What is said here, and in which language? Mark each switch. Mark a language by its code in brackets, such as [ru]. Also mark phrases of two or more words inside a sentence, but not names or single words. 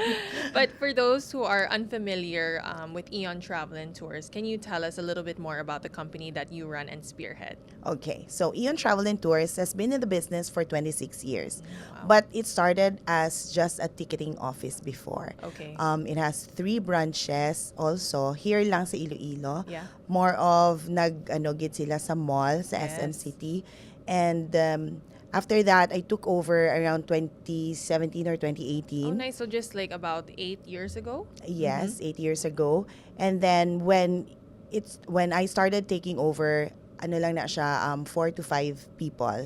[en] But for those who are unfamiliar with Eon Travel and Tours, can you tell us a little bit more about the company that you run and spearhead? Okay, so Eon Travel and Tours has been in the business for 26 years. Wow. But it started as just a ticketing office before. Okay. It has 3 branches also. Here [hil] lang sa [en] Iloilo. Yeah. More of [hil] git sila sa mall, sa [en] Yes. SM City. And after that, I took over around 2017 or 2018. Oh, nice. So just like about 8 years ago? Yes, 8 years ago. And then when I started taking over, 4 to 5 people